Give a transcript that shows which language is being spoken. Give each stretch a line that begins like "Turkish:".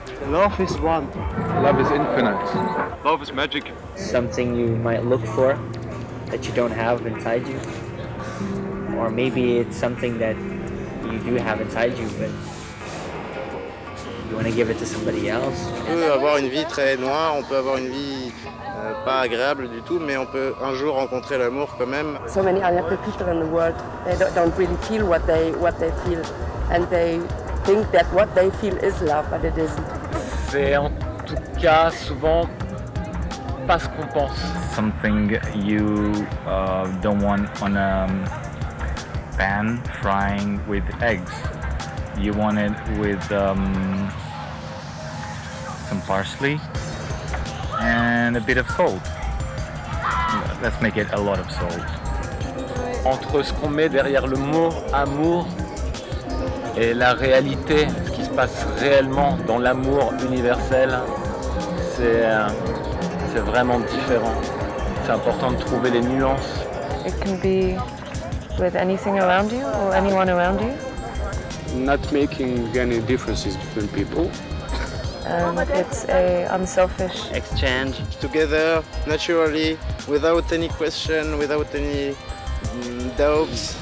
English: Love is one. Love is infinite. Love is magic. Something you might look for that you don't have inside you. Or maybe it's something that you do have inside you, but you want to give it to somebody else.
French: On peut avoir une vie très noire, on peut avoir une vie pas agréable du tout, mais on peut un jour rencontrer l'amour quand même.
English: So many unhappy people in the world, they don't really feel what they feel, and they think that what they feel is love, but it isn't.
French: Faire tout cas, souvent, pas ce qu'on pense.
English: Something you don't want on a pan frying with eggs. You want it with some parsley and a bit of salt. Let's make it a lot of salt.
French: Entre ce qu'on met derrière le mot amour et la réalité, ce qui se passe réellement dans l'amour universel, c'est vraiment différent. C'est important de trouver les nuances.
English: It can be with anything around you or anyone around you. Not making any differences between people. And it's a unselfish Exchange. Together, naturally, without any question, without any doubts.